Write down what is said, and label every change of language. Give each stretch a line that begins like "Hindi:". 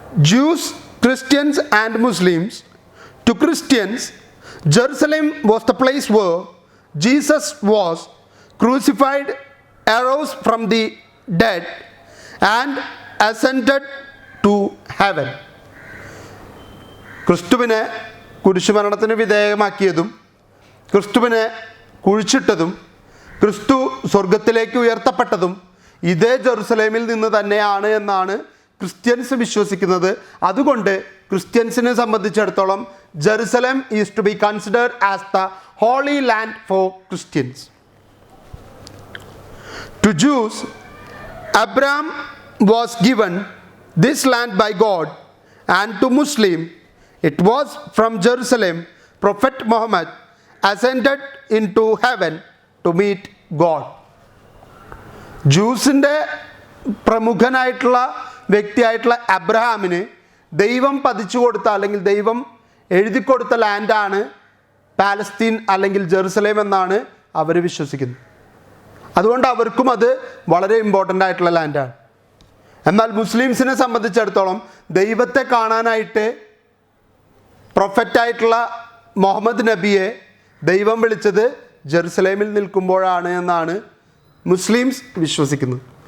English: Jews, Christians and Muslims. To Christians, Jerusalem was the place where Jesus was crucified, arose from the dead and ascended to heaven.
Malayalam: ക്രിസ്തുവിനെ കുരിശുമരണത്തിന് വിധേയമാക്കിയതും ക്രിസ്തുവിനെ കുഴിച്ചിട്ടതും ക്രിസ്തു സ്വർഗത്തിലേക്ക് ഉയർത്തപ്പെട്ടതും ഇതേ ജെറുസലേമിൽ നിന്ന് തന്നെയാണ് എന്നാണ് ക്രിസ്ത്യൻസ് വിശ്വസിക്കുന്നത്. അതുകൊണ്ട് ക്രിസ്ത്യൻസിനെ സംബന്ധിച്ചിടത്തോളം
English: Jerusalem is to be considered as the holy land for Christians. To Jews, Abraham was given this land by God, and to Muslim, it was from Jerusalem Prophet Muhammad ascended into heaven to meet God.
Malayalam: ജൂസിൻ്റെ പ്രമുഖനായിട്ടുള്ള വ്യക്തിയായിട്ടുള്ള അബ്രഹാമിന് ദൈവം പതിച്ചു കൊടുത്ത അല്ലെങ്കിൽ ദൈവം എഴുതി കൊടുത്ത ലാൻഡാണ് Palestine അല്ലെങ്കിൽ Jerusalem എന്നാണ് അവർ വിശ്വസിക്കുന്നത്. അതുകൊണ്ട് അവർക്കും അത് വളരെ ഇമ്പോർട്ടൻ്റ് ആയിട്ടുള്ള ലാൻഡാണ്. എന്നാൽ മുസ്ലിംസിനെ സംബന്ധിച്ചിടത്തോളം ദൈവത്തെ കാണാനായിട്ട് പ്രൊഫറ്റായിട്ടുള്ള മുഹമ്മദ് നബിയെ ദൈവം വിളിച്ചത് ജെറുസലേമിൽ നിൽക്കുമ്പോഴാണ് എന്നാണ് മുസ്ലിംസ് വിശ്വസിക്കുന്നത്.